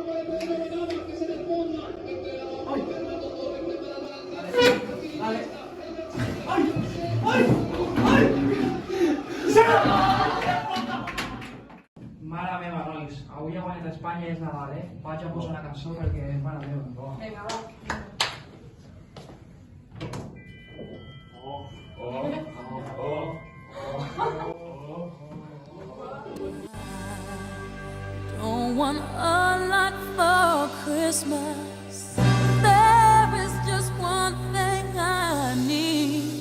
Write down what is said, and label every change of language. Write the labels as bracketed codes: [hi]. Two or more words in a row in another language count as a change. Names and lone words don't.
[ca] Vale. Mare meva, nois, avui ha guanyat Espanya i és Nadal, Vaig a posar una cançó perquè, mare meva, Vinga, va. [en] Don't want a lot for Christmas. There is just one thing I need.